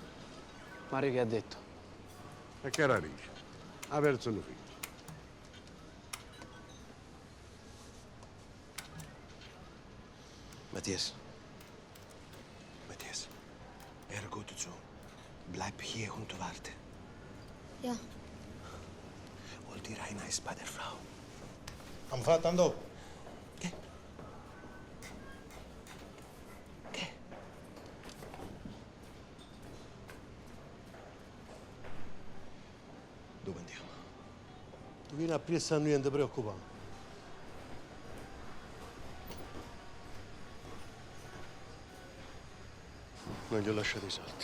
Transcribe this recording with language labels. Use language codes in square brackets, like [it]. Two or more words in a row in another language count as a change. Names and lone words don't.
[it] Mario che ha detto? E che era dice? Ha perso un figlio. [de] Matthias. Matthias, hör gut zu. Bleib hier und warte. Ja. Hol dir ein Eis bei der Frau. [it] Am fatto andò. Dove andiamo? Tu vieni a Priesta, non ti preoccupare. Non gli ho lasciato i soldi.